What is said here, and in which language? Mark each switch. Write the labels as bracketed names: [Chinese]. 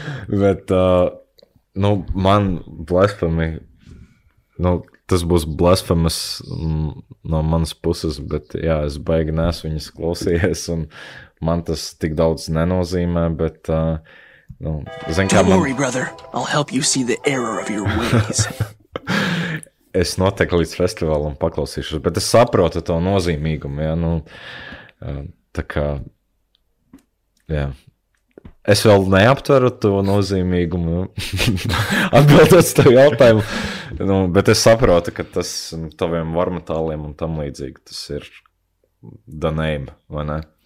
[Latvian] Bet, man blasfemi, tas būs blasfemas no manas puses, bet jā, es baigi neesmu viņas klausījies, un man tas tik daudz nenozīmē, bet, zin kā [English] Don't worry, brother. I'll help you see the error of your ways. [Latvian] Es noteikti līdz festivālam paklausīšos, bet es saprotu to nozīmīgumu, jā, tā kā, jā. Es vēl neaptveru to nozīmīgumu, atbildot tavu jautājumu, bet es saprotu, ka tas taviem varmetāliem un tam līdzīgi, tas ir [English] the name, [Latvian] vai ne?